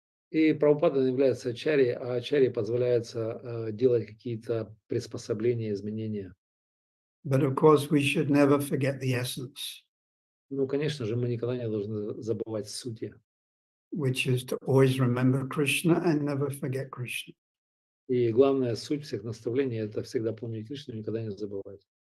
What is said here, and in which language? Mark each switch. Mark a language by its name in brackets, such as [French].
[Russian] И Прабхупада является ачарьей, а ачарье позволяется делать какие-то приспособления, изменения. [English] But of course, we should never forget the essence. [Russian] Ну, конечно же, мы никогда не должны забывать сути. [English] which is to always remember Krishna and never forget Krishna. [Russian] И главная суть всех наставлений – это всегда помнить Кришну, никогда не забывать.